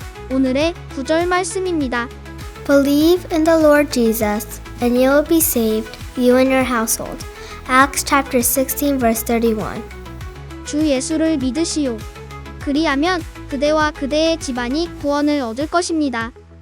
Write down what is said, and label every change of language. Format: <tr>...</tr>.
<ko>오늘의 구절 말씀입니다.</ko> <en>Believe in the Lord Jesus, and you will be saved, you and your household. Acts chapter 16, verse 31.</en> <ko>주 예수를 믿으시오. 그리하면 그대와 그대의 집안이 구원을 얻을 것입니다.</ko>